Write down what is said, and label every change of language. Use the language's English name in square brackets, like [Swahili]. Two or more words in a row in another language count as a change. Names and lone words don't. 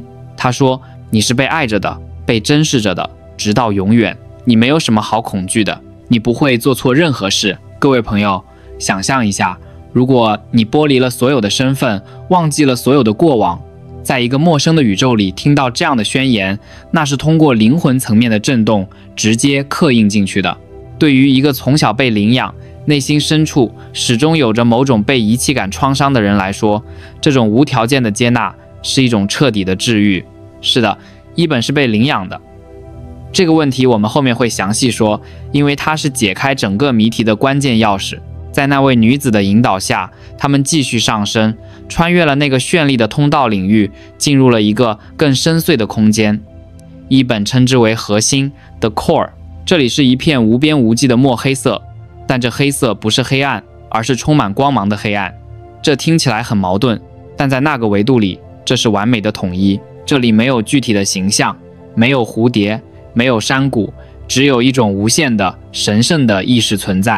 [Chinese] 他說，你是被愛着的，被珍視着的，直到永遠。你沒有什麼好恐懼的，你不會做錯任何事。各位朋友，想象一下，如果你剝離了所有的身份，忘記了所有的過往，在一個陌生的宇宙裡聽到這樣的宣言，那是通過靈魂層面的震動直接刻印進去的。對於一個從小被領養，內心深處始終有着某種被遺棄感創傷的人來說，這種無條件的接納是一種徹底的治癒。是的，伊本是被領養的， 這個問題我們後面會詳細說，因為它是解開整個謎題的關鍵鑰匙。在那位女子的引導下，他們繼續上升，穿越了那個絢麗的通道領域，進入了一個更深邃的空間。伊本稱之為核心 [English] The Core， [Chinese] 這裡是一片無邊無際的墨黑色，但這黑色不是黑暗，而是充滿光芒的黑暗。這聽起來很矛盾，但在那個維度裡，這是完美的統一。這裡沒有具體的形象，沒有蝴蝶，沒有山谷，只有一種無限的神聖的意識存在。